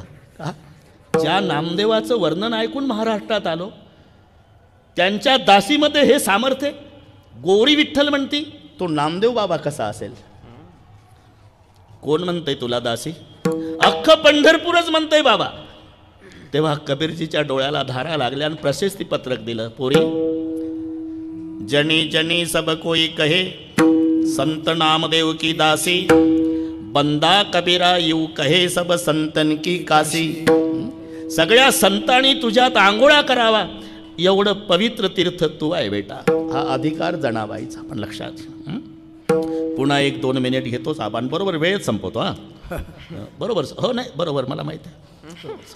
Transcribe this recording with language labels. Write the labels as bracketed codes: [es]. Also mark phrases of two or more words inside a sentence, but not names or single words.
[mr] ज्या नामदेवाचं वर्णन ऐकून महाराष्ट्रात आलो, त्यांच्या दासीमध्ये हे सामर्थ्य. गोवरी विठ्ठल म्हणती, तो नामदेव बाबा कसा असेल? कोण म्हणतंय तुला दासी? अख्खं पंढरपूरच म्हणतंय बाबा. तेव्हा कबीरजीच्या डोळ्याला धारा लागल्या आणि प्रशस्ती पत्रक दिलं. पोरी, [hi] जनी जनी सब कोई कहे संत नामदेव की दासी, बंदा कबीरा यू कहे सब संतन की काशी. [mr] सगळ्या संतांनी तुझ्यात आंघोळा करावा एवढं पवित्र तीर्थ तू आहे बेटा. हा अधिकार जनाबाईचा. पण लक्षात, पुन्हा 1-2 मिनिट घेतोच आपण, बरोबर वेळेत संपवतो. हा बरोबर. हो नाही बरोबर, मला माहित आहे.